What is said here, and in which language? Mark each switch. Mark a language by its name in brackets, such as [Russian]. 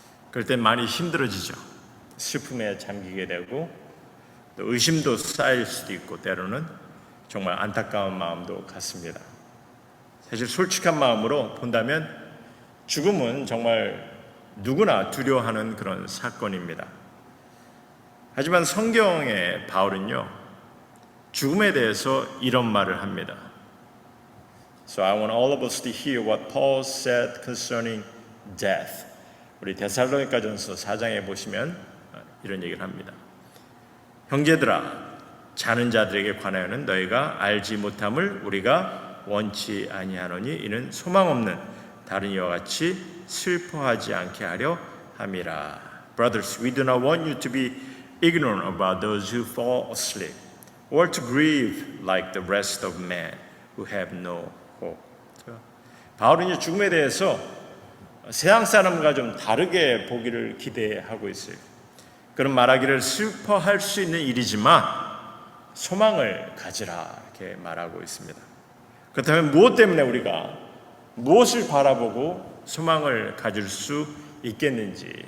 [Korean] 그럴 땐 많이 힘들어지죠. 슬픔에 잠기게 되고 또 의심도 쌓일 수도 있고 때로는 정말 안타까운 마음도 갖습니다. 사실 솔직한 마음으로 본다면 죽음은 정말 누구나 두려워하는 그런 사건입니다. 하지만 성경의 바울은요, 죽음에 대해서 이런 말을 합니다. [English] So I want all of us to hear what Paul said concerning death. [Korean] 우리 데살로니가전서 4장에 보시면 이런 얘기를 합니다. 형제들아, 자는 자들에게 관하여는 너희가 알지 못함을 우리가 원치 아니하노니 이는 소망 없는 다른 이와 같이 슬퍼하지 않게 하려 함이라. [English] Brothers, we do not want you to be ignorant about those who fall asleep, or to grieve like the rest of men who have no hope. [Korean] 바울은 죽음에 대해서 세상 사람과 좀 다르게 보기를 기대하고 있어요. 그런 말하기를 슬퍼할 수 있는 일이지만 소망을 가지라 이렇게 말하고 있습니다. 그렇다면 무엇 때문에 우리가 무엇을 바라보고 소망을 가질 수 있겠는지.